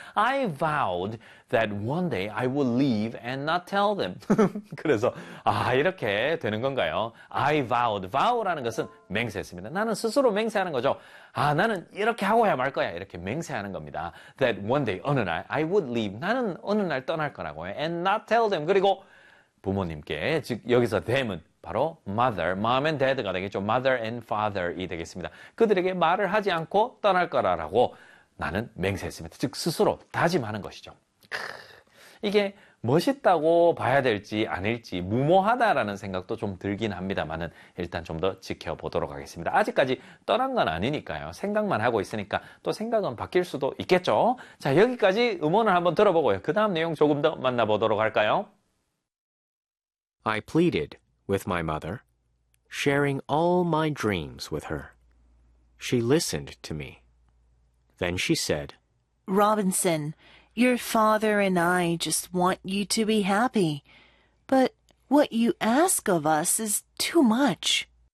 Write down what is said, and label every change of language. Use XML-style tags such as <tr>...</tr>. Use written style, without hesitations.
<en>I vowed that one day I would leave and not tell them.</en> <ko>그래서 아 이렇게 되는 건가요?</ko> <en>I vowed.</en> <ko>Vow라는 것은 맹세했습니다. 나는 스스로 맹세하는 거죠. 아 나는 이렇게 하고야 말 거야. 이렇게 맹세하는 겁니다.</ko> <en>That one day,</en> <ko>어느 날,</ko> <en>I would leave.</en> <ko>나는 어느 날 떠날 거라고요.</ko> <en>And not tell them.</en> <ko>그리고 부모님께, 즉 여기서 them은 바로</ko> <en>mother, mom and dad</en> <ko>가 되겠죠.</ko> <en>Mother and father이 되겠습니다.</en> <ko>그들에게 말을 하지 않고 떠날 거라고 나는 맹세했습니다. 즉 스스로 다짐하는 것이죠. 이게 멋있다고 봐야 될지 아닐지 무모하다라는 생각도 좀 들긴 합니다만은 일단 좀 더 지켜보도록 하겠습니다. 아직까지 떠난 건 아니니까요. 생각만 하고 있으니까 또 생각은 바뀔 수도 있겠죠. 자 여기까지 음원을 한번 들어보고요. 그 다음 내용 조금 더 만나보도록 할까요?</ko> <en>I pleaded with my mother, sharing all my dreams with her. She listened to me. Then she said, Robinson, your father and I just want you to be happy. But what you ask of us is too much.</en>